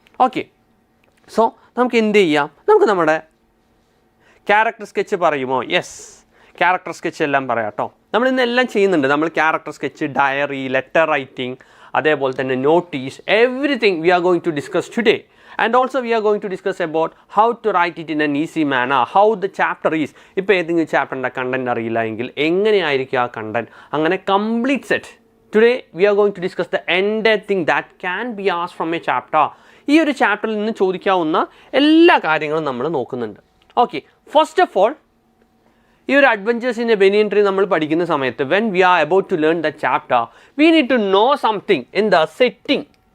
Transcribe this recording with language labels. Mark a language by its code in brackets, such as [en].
[ml] Okay, so നമുക്ക് എന്ത് ചെയ്യാം? നമുക്ക് നമ്മുടെ ക്യാരക്ടർ സ്കെച്ച് പറയുമോ? യെസ്, ക്യാരക്ടർ സ്കെച്ച് എല്ലാം പറയാം കേട്ടോ. നമ്മൾ ഇന്നെല്ലാം ചെയ്യുന്നുണ്ട്. നമ്മൾ character sketch, diary, letter writing, അതേപോലെ തന്നെ notice, [en] Everything we are going to discuss today. And also we are going to discuss about how to write it in an easy manner, how the chapter is. [ml] ഇപ്പോൾ ഏതെങ്കിലും ചാപ്റ്ററിൻ്റെ content അറിയില്ല എങ്കിൽ എങ്ങനെയായിരിക്കും ആ content, അങ്ങനെ complete set. [en] Today we are going to discuss the entire thing that can be asked from a chapter. [ml] ഈ ഒരു ചാപ്റ്ററിൽ നിന്ന് ചോദിക്കാവുന്ന എല്ലാ കാര്യങ്ങളും നമ്മൾ നോക്കുന്നുണ്ട്. [en] okay, first of all ഈ ഒരു adventures in a banyan tree [ml] നമ്മൾ പഠിക്കുന്ന സമയത്ത് [en] When we are about to learn the chapter we need to know something in the setting.